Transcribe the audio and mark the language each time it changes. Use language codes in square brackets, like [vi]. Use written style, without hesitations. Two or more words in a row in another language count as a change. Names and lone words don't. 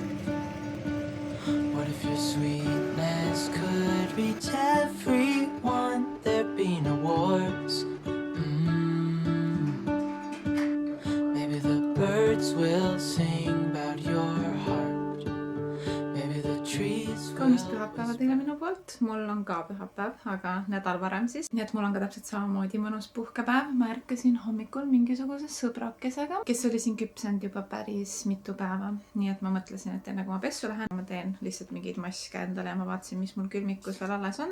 [en] What if your sweetness could reach everyone? There'd be no wars. Maybe the birds will sing about your heart. Maybe the trees will [et] kaunist pühapäeva teile minu poolt. Mul on ka pühapäev, aga nädal varem siis. Nii et mul on ka täpselt samamoodi mõnus puhkepäev. Ma ärkasin hommikul mingisuguse sõbrakesega, kes oli siin küpsenud juba päris mitu päeva. Nii et ma mõtlesin, et enne kui ma pessu lähen, ma teen lihtsalt mingeid maske endale ja ma vaatasin, mis mul külmikus veel alles on.